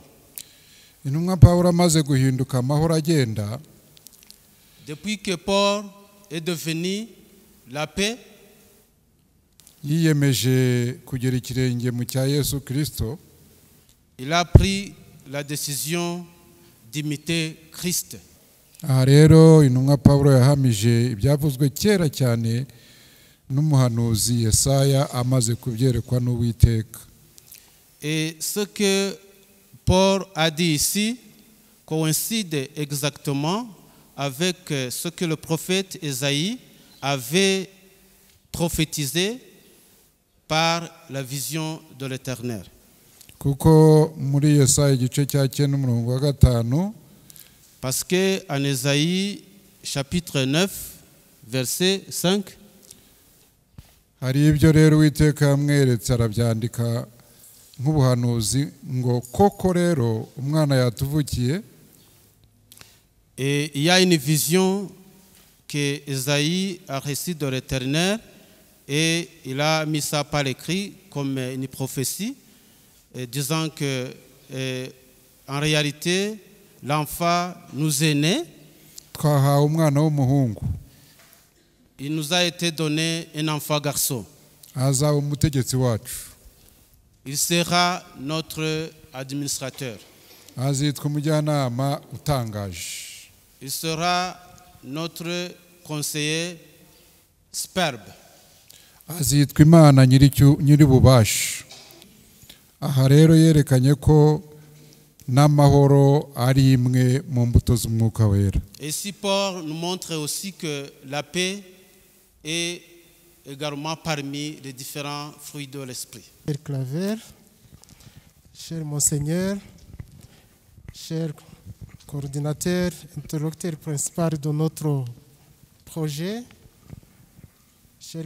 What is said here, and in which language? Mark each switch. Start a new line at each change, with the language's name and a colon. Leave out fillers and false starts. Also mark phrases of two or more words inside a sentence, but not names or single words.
Kinyarwanda: Intumwa Pawulo amaze guhinduka amahoro agenda,
French: Depuis que Paul est devenu la paix,
Kinyarwanda: yiyemeje kugera ikirenge mu cya Yesu Kristo,
French: il a pris la décision d'imiter Christ.
Kinyarwanda: aha rero intumwa Pawulo yahamije ibyavuzwe kera cyane n'umuhanuzi Yesaya amaze kubyerekwa n'Uwiteka.
French: Et ce que Paul a dit ici coïncide exactement avec ce que le prophète Ésaïe avait prophétisé par la vision de l'Éternel.
Kinyarwanda: Kuko muri Yesaya igice cya 9 umurongo wa 5,
French: Parce que en Ésaïe chapitre 9 verset 5,
Kinyarwanda: hari ibyo rero Uwiteka yamweretse arabyandika nk'ubuhanuzi ngo koko rero umwana yatuvukiye.
French: et il y a une vision que Ésaïe a reçue de l'Éternel et il a mis ça par écrit comme une prophétie, disant que en réalité l'enfant nous est né,
Kinyarwanda: Twahawe umwana w'umuhungu,
French: il nous a été donné un enfant garçon.
Kinyarwanda: azaba umutegetsi wacu,
French: Il sera notre administrateur.
Kinyarwanda: azitwa umujyanama utangaje,
French: Il sera notre conseiller superbe.
Kinyarwanda: azitwa Imana nyir'ububasha. Aha rero yerekanye ko n'amahoro ari imwe mu mbuto z'Umwuka Wera.
French: Et si Paul nous montre aussi que la paix est également parmi les différents fruits de l'esprit. Cher Claver, cher Monseigneur, cher coordinateur, interlocuteur principal de notre projet, chers